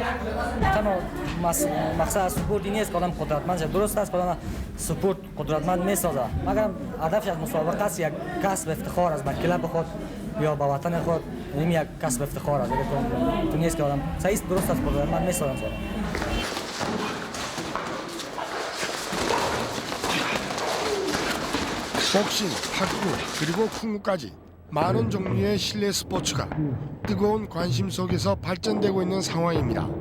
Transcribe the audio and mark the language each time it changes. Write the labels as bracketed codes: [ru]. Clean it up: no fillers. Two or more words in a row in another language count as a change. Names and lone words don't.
[fa] تنها مقصد از سپورت این نیست که آدم قدرتمند شد درست است که آدم سپورت قدرتمند میسازه مگر هدفش از مسابقه است یک کسب افتخار است به کلاب خود یا به وطن خود این یک کسب افتخار است تو نیست که آدم صحیح درست است قدرتمند میسازه [ko] 복싱, 탁구, 그리고 쿵구까지 많은 종류의 실내 스포츠가 뜨거운 관심 속에서 발전되고 있는 상황입니다.